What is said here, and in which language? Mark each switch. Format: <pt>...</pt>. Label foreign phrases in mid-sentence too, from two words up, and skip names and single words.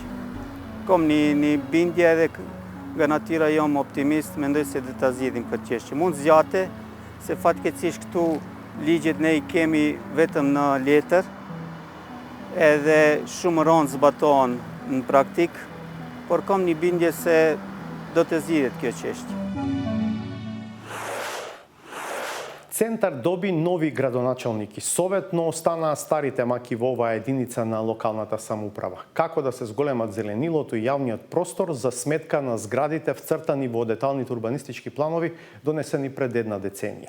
<sq>Kom një bindje edhe nga natyra jam optimist, mendoj se do ta zgjidhim këtë çështje. Mund zgjate se fatkeqësisht këtu ligjet ne i kemi vetëm në letër, edhe shumë rënd zbatohen në praktik, por kam një bindje se do të zgjidhet kjo çështje.</sq> <mk>Центар доби нови градоначалник и совет, но остана старите маки во оваа единица на локалната самоуправа. Како да се зголемат зеленилото и јавниот простор за сметка на зградите вцртани во деталните урбанистички планови донесени пред една деценија.</mk>